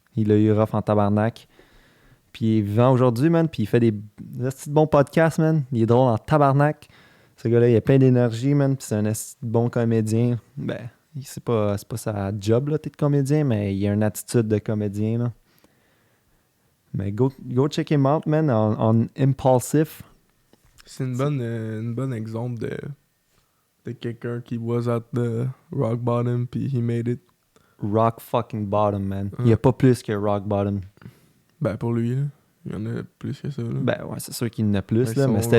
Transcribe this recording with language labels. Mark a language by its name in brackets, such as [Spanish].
[French] Il l'a eu rough en tabarnak. Puis il est vivant aujourd'hui, man, puis il fait des petits bons podcasts, man. Il est drôle en tabarnak. Ce gars-là, il a plein d'énergie, man, puis c'est un bon comédien. Ben, c'est pas sa job, là, d'être comédien, mais il a une attitude de comédien, là. [English] Mais go check him out, man, on Impulsive. [French] C'est une bonne exemple de quelqu'un qui was at the rock bottom puis he made it. [English] Rock fucking bottom, man. [French] Il y a pas plus que rock bottom. Ben, pour lui, là. Il y en a plus que ça, là. Ben ouais, c'est sûr qu'il y en a plus, Ben, là, son mais c'était